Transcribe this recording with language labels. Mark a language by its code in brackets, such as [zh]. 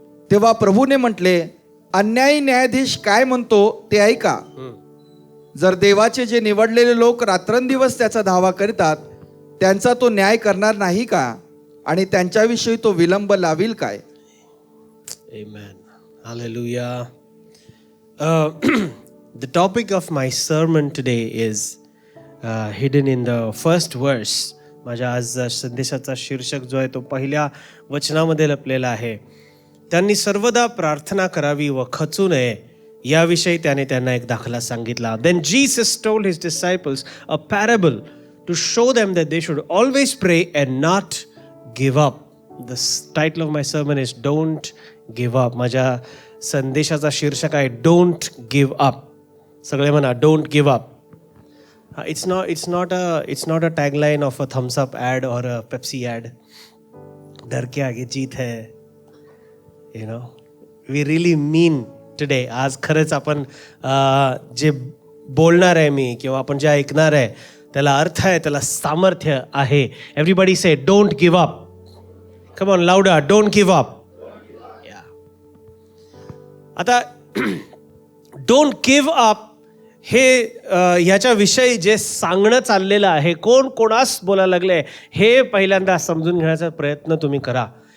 [mr] तेव्हा प्रभूने म्हटले, अन्यायी न्यायाधीश काय म्हणतो ते ऐका. जर देवाचे जे निवडलेले लोक रात्रंदिवस त्याचा धावा करतात, त्यांचा तो न्याय करणार नाही का? आणि त्यांच्याविषयी तो विलंब लावील काय? [en] Amen. Hallelujah. The topic of my sermon today is hidden in the first verse. [mr] माझ्या आज संदेशाचा शीर्षक जो आहे तो पहिल्या वचनामध्ये लपलेला आहे. त्यांनी सर्वदा प्रार्थना करावी व खचू नये याविषयी त्याने त्यांना एक दाखला सांगितला. [en] Then Jesus told his disciples a parable to show them that they should always pray and not give up. The title of my sermon is Don't Give Up. [mr] माझ्या संदेशाचा शीर्षक आहे [en] Don't Give Up. [mr] सगळे म्हणा [en] Don't Give Up. It's not a tagline of a thumbs up ad or a Pepsi ad. [hi] डर के आगे जीत है. [en] You know, we really mean today. [mr] आज खरंच आपण जे बोलणार आहे मी किंवा आपण जे ऐकणार आहे त्याला अर्थ आहे, त्याला सामर्थ्य आहे. [en] Everybody say Don't Give Up. Come on, louder. Don't give up. Yeah. [mr] आता [en] don't give up [mr] हे ह्याच्याविषयी जे सांगणं चाललेलं आहे, कोण कोणास बोलायला लागले हे पहिल्यांदा समजून घेण्याचा प्रयत्न तुम्ही करा.